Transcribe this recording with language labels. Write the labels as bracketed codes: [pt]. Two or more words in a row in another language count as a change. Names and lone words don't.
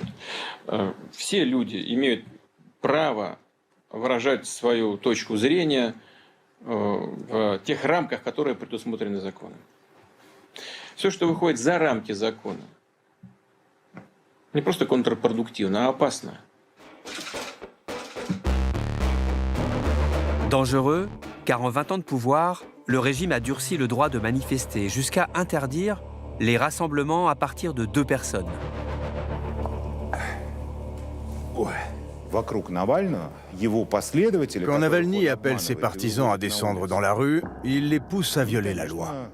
[ru] Все люди имеют право выражать свою точку зрения в тех рамках, которые предусмотрены законом. Все, что выходит за рамки закона, не просто контрпродуктивно, а опасно. [fr] Dangereux, car en 20 ans de pouvoir, le régime a durci le droit de manifester jusqu'à interdire les rassemblements à partir de 2 personnes. Quand Navalny appelle ses partisans à descendre dans la rue, il les pousse à violer la loi.